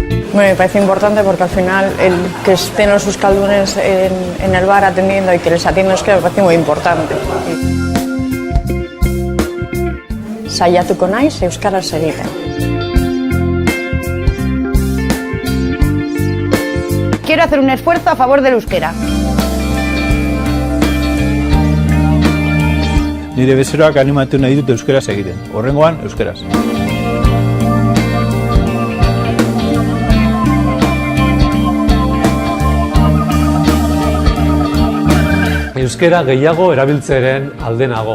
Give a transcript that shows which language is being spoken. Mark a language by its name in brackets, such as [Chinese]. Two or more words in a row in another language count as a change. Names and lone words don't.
[Spanish] Bueno, me parece importante porque al final el que estén los euskaldunes en el bar atendiendo y que les atienda euskera me parece muy importante. [Basque] Saiatuko naiz euskaraz egiten. [Spanish] Quiero hacer un esfuerzo a favor del euskera. [Basque] Nire bezeroak animatu nahi dut euskaraz egiten. Horrengoan, euskaraz. Euskera gehiago erabiltzeren alde nago.